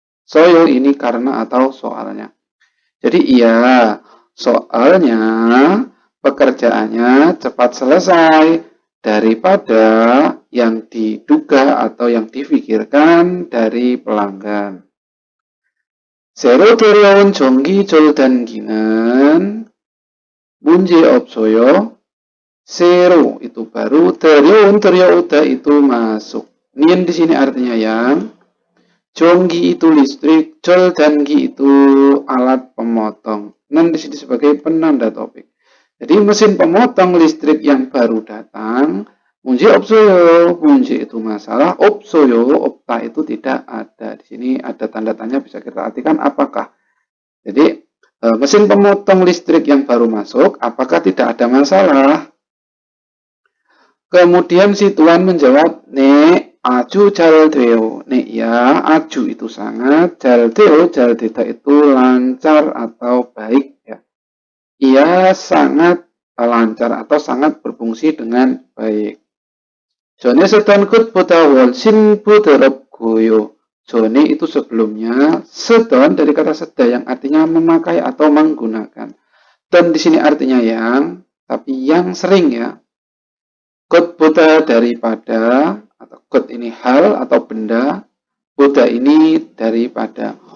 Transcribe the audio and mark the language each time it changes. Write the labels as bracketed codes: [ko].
[id] soyo ini karena atau soalnya. Jadi iya, soalnya pekerjaannya cepat selesai daripada yang diduga atau yang difikirkan dari pelanggan. [ko] 새로 들여온 전기 절단기는 문제 없어요. [id] 새로 itu baru, teryoda itu masuk. Nin di sini artinya yang. Jonggi itu listrik, 절단기 itu alat pemotong. Nan di sini sebagai penanda topik. Jadi mesin pemotong listrik yang baru datang, [ko] 문제 없어요. [id] 문제 itu masalah, 없어요, 없다 itu tidak ada. Di sini ada tanda tanya bisa kita artikan apakah. Jadi mesin pemotong listrik yang baru masuk, apakah tidak ada masalah? Kemudian si Tuan menjawab, [ko] "네, 아주 잘 돼요." [id] Nih ya, aju itu sangat, 잘 돼요, 잘 되다 itu lancar atau baik ya. Ia sangat lancar atau sangat berfungsi dengan baik. [ko] 전에 쓰던 것보다 훨씬 부드럽고요. [id] 전에 itu sebelumnya, 쓰던 dari kata seda yang artinya memakai atau menggunakan. Dan di sini artinya yang, tapi yang sering ya. Kotboda daripada, atau kot ini hal atau benda, boda ini daripada.